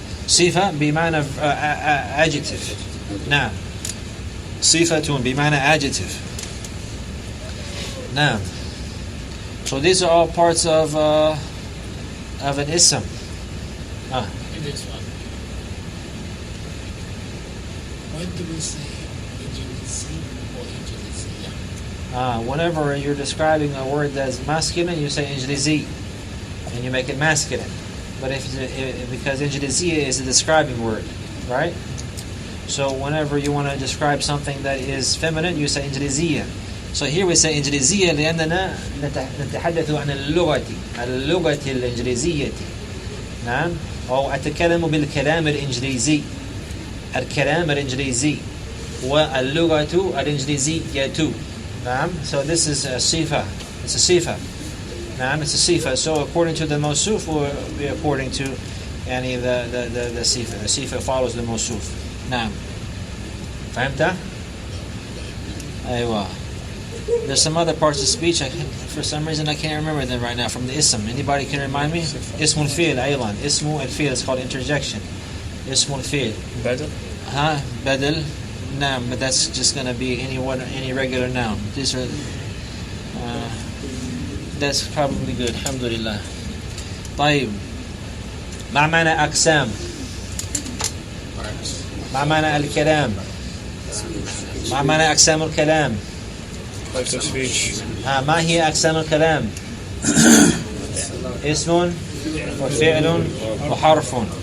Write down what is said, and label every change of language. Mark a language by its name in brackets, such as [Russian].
[Arabic] صفة بمعنى adjective. نعم. صفة بمعنى adjective. نعم. [English] So these are all parts of an ism. This one. What do we say? Whenever you're describing a word that's masculine, you say injlizi, and you make it masculine. But because injliziya is a describing word, right? So whenever you want to describe something that is feminine, you say injliziya. So here we say injliziya [Arabic] لأننا نتحدث عن اللغة الإنجليزية. نعم. أو أتكلم بالكلام الإنجليزي. الكلام الإنجليزي واللغة الإنجليزية. [English] So this is a sifa. It's a sifa. It's a sifa. So according to the mawsuf will be according to any the sifa. The sifa follows the mawsuf. Naam. [Arabic] فهمت؟ أيوة. [English] There's some other parts of speech. For some reason I can't remember them right now from the ism. Anybody can remind me? [Arabic] اسم الفعل أيضا. [English] اسم الفعل is called interjection. [Arabic] اسم الفعل. بدل. بدل. [English] Noun, but that's just going to be any regular noun. These are that's probably good. [Arabic] Alhamdulillah. طيب. ما معنى أقسام؟ ما معنى الكلام؟ ما معنى أقسام الكلام؟ [English] Types of speech. [Arabic] ما هي أقسام الكلام؟ اسم وفعل وحرف.